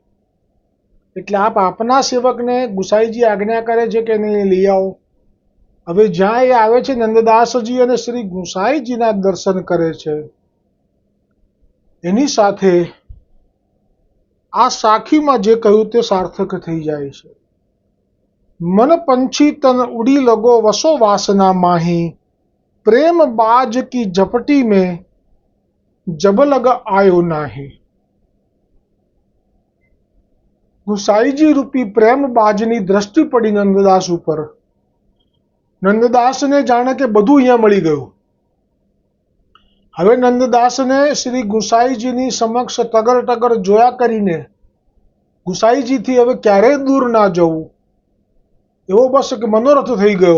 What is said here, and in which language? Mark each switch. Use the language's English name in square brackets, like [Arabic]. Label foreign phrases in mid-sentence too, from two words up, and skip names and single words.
[Gujarati] એટલે આપ આપના સેવકને ગુસાઈજી આજ્ઞા કરે છે કે એને લઈ આવો. હવે જ્યાં એ આવે છે નંદદાસજી અને શ્રી ગુસાઈજીના દર્શન કરે છે. એની સાથે આ સાખીમાં જે કહ્યું તે સાર્થક થઈ જાય છે. [Hindi] मन पंछी तन उड़ी लगो वसो वासना माही, प्रेम बाज की झपटी में जब लग आयो नाही। [Gujarati] ગુસાઈજી રૂપી પ્રેમ બાજની દૃષ્ટિ પડી નંદદાસ ઉપર। નંદદાસને જાણે કે બધું અહીંયા મળી ગયું। હવે નંદદાસને શ્રી ગુસાઈજીની સમક્ષ ટગર ટગર જોયા કરીને ગુસાઈજીથી હવે ક્યારેય દૂર ના જવું એવો બસ એક મનોરથ થઈ ગયો।